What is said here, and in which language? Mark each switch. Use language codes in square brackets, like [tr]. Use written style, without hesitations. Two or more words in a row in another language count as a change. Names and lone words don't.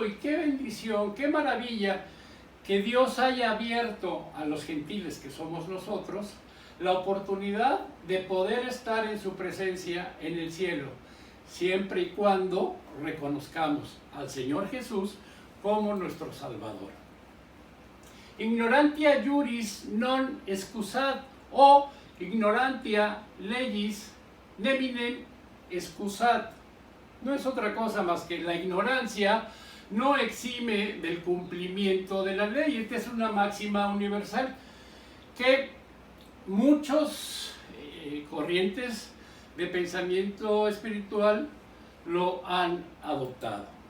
[es] Y qué bendición, qué maravilla que Dios haya abierto a los gentiles que somos nosotros la oportunidad de poder estar en su presencia en el cielo, siempre y cuando reconozcamos al Señor Jesús como nuestro Salvador. [la] Ignorantia juris non excusat, o ignorantia legis neminem excusat. [es] No es otra cosa más que la ignorancia no exime del cumplimiento de la ley. Esta es una máxima universal que muchos corrientes de pensamiento espiritual lo han adoptado.